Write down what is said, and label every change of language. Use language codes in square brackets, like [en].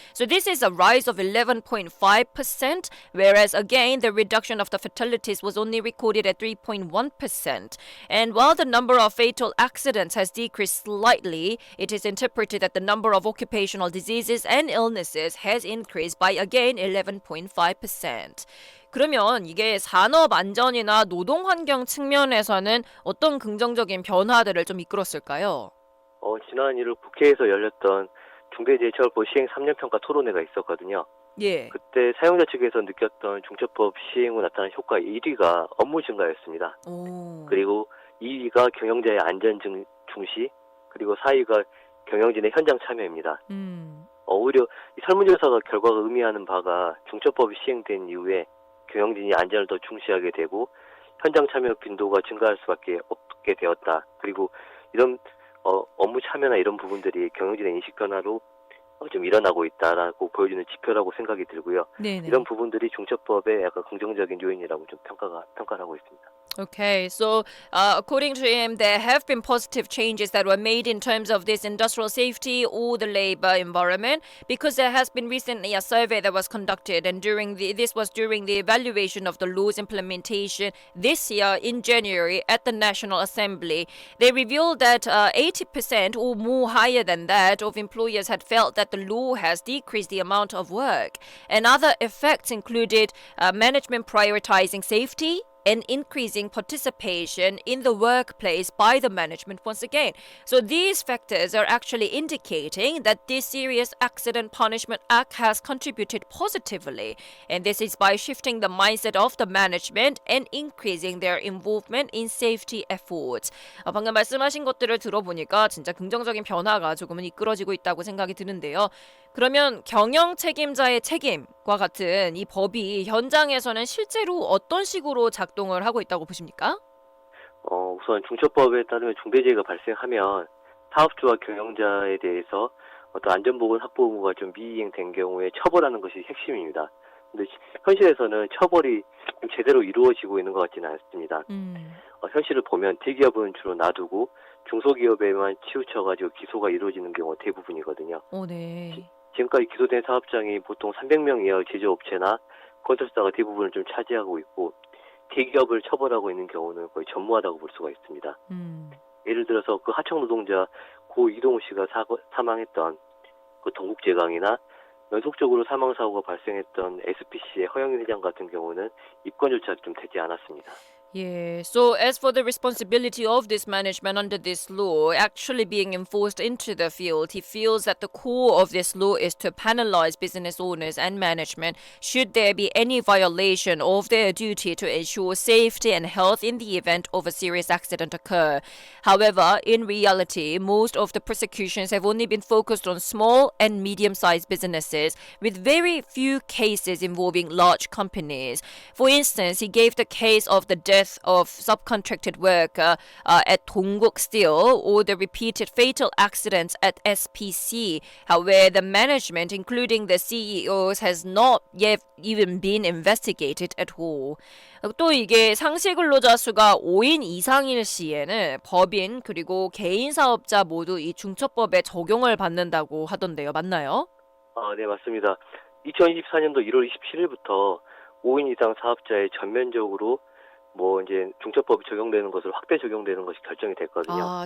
[en] So this is a rise of 11.5%, whereas again the reduction of the fatalities was only recorded at 3.1%. And while the number of fatal accidents has decreased slightly, it is interpreted that the number of occupational diseases and illnesses has increased by again 11.5%. [ko] 그러면 이게 산업 안전이나 노동 환경 측면에서는 어떤 긍정적인 변화들을 좀 이끌었을까요? 지난 1월 국회에서 열렸던 중대재해처벌법 시행 3년 평가 토론회가 있었거든요. 예. 그때 사용자 측에서 느꼈던 중처법 시행 후 나타난 효과 1위가 업무 증가였습니다. 오. 그리고 2위가 경영자의 안전 중시, 그리고 4위가 경영진의 현장 참여입니다. 오히려 이 설문조사가 결과가 의미하는 바가 중처법이 시행된 이후에 경영진이 안전을 더 중시하게 되고 현장 참여 빈도가 증가할 수밖에 없게 되었다. 그리고 이런 업무 참여나 이런 부분들이 경영진의 인식 변화로 좀 일어나고 있다라고 보여주는 지표라고 생각이 들고요. 네네. 이런 부분들이 중처법의 약간 긍정적인 요인이라고 좀 평가를 하고 있습니다. [en] Okay, so according to him, there have been positive changes that were made in terms of this industrial safety or the labor environment, because there has been recently a survey that was conducted, and this was during the evaluation of the law's implementation this year in January at the National Assembly. They revealed that 80% or more higher than that of employers had felt that the law has decreased the amount of work, and other effects included management prioritizing safety and increasing participation in the workplace by the management once again. So these factors are actually indicating that this Serious Accident Punishment Act has contributed positively. And this is by shifting the mindset of the management and increasing their involvement in safety efforts. [ko] 방금 말씀하신 것들을 들어보니까 진짜 긍정적인 변화가 조금은 이끌어지고 있다고 생각이 드는데요. 그러면 경영 책임자의 책임과 같은 이 법이 현장에서는 실제로 어떤 식으로 작동을 하고 있다고 보십니까? 우선 중처법에 따르면 중대재해가 발생하면 사업주와 경영자에 대해서 어떤 안전보건 확보 의무가 좀 미이행된 경우에 처벌하는 것이 핵심입니다. 근데 현실에서는 처벌이 좀 제대로 이루어지고 있는 것 같지는 않습니다. 현실을 보면 대기업은 주로 놔두고 중소기업에만 치우쳐가지고 기소가 이루어지는 경우가 대부분이거든요. 네. 지금까지 기소된 사업장이 보통 300명 이하의 제조업체나 건설사가 대부분을 좀 차지하고 있고 대기업을 처벌하고 있는 경우는 거의 전무하다고 볼 수가 있습니다. 예를 들어서 그 하청 노동자 고 이동우 씨가 사망했던 그 동국제강이나 연속적으로 사망 사고가 발생했던 SPC의 허영인 회장 같은 경우는 입건조차 좀 되지 않았습니다. [en] Yeah, so as for the responsibility of this management under this law actually being enforced into the field, he feels that the core of this law is to penalize business owners and management should there be any violation of their duty to ensure safety and health in the event of a serious accident occur. However, in reality, most of the prosecutions have only been focused on small and medium-sized businesses with very few cases involving large companies. For instance, he gave the case of the death of subcontracted worker at Dongguk Steel or the repeated fatal accidents at SPC, where the management, including the CEOs, has not yet even been investigated at all. [ko] 또 이게 상시 근로자 수가 5인 이상일 시에는 법인 그리고 개인 사업자 모두 이 중처법에 적용을 받는다고 하던데요. 맞나요? 네, 맞습니다. 2024년도 1월 27일부터 5인 이상 사업자에 전면적으로 이제 중처법이 적용되는 것으로 확대 적용되는 것이 결정이 됐거든요.